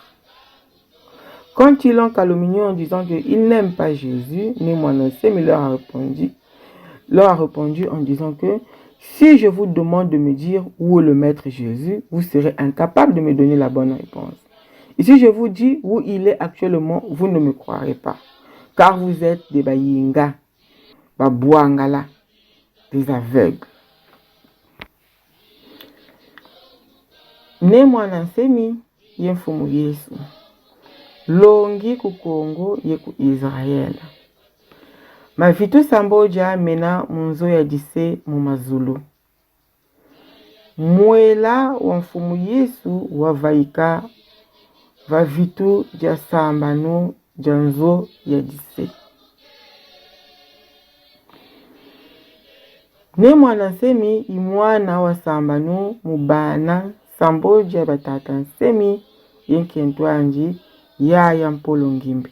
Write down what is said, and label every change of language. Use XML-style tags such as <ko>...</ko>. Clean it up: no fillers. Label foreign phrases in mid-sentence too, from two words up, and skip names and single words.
<fr>Quand ils l'ont calomnié en disant qu'ils n'aiment pas Jésus, Némwandansemi leur a répondu en disant que si je vous demande de me dire où est le maître Jésus, vous serez incapable de me donner la bonne réponse. Et si je vous dis où il est actuellement, vous ne me croirez pas. car vous êtes des</fr> <kg>bayinga, babouangala,</kg> <fr>des aveugles.</fr> <kg>Ne mwana nsemi ye mfumu Yesu, longi ku Kongo ye ku Israela. Mavitu samboja mena munzo ya dise mu mazulu. Mwela wa mfumu Yesu wavaika va vitu ja sambano janzo ya dise. Ne mwana nsemi imwana wa sambano mubana samboja batata nsemi yenkentwanji yaya mpolo ngimbi.</kg>